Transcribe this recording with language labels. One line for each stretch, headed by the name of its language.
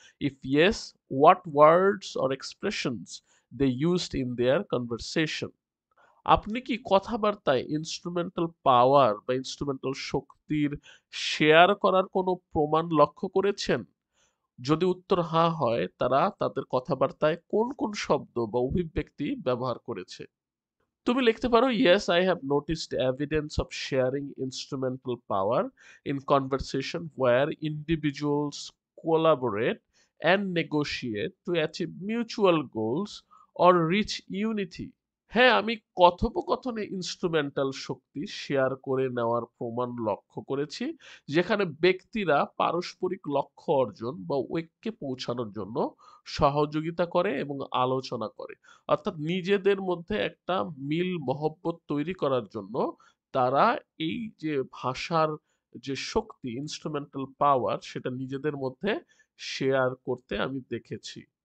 English: If yes, what words or expressions they used in their conversation?
Bangla: আপনি কি কথাবার্তায় instrumental পাওয়ার বা ইনস্ট্রুমেন্টাল শক্তির শেয়ার করার কোনো প্রমাণ লক্ষ্য করেছেন? যদি উত্তর হ্যাঁ হয়, তারা তাদের কথাবার্তায় কোন কোন শব্দ বা অভিব্যক্তি ব্যবহার করেছে? তুমি লিখতে পারো,
English: yes, I have noticed evidence of sharing instrumental power in conversation where individuals collaborate and negotiate to achieve mutual goals or reach unity.
Bangla: হ্যাঁ, আমি কথোপকথনে ইনস্ট্রুমেন্টাল শক্তি শেয়ার করে নেওয়ার প্রমাণ লক্ষ্য করেছি, যেখানে ব্যক্তিরা পারস্পরিক লক্ষ্য অর্জন বা ঐক্যে পৌঁছানোর জন্য সহযোগিতা করে এবং আলোচনা করে। অর্থাৎ নিজেদের মধ্যে একটা মিল মহব্বত তৈরি করার জন্য তারা এই যে ভাষার যে শক্তি, ইনস্ট্রুমেন্টাল পাওয়ার, সেটা নিজেদের মধ্যে শেয়ার করতে আমি দেখেছি।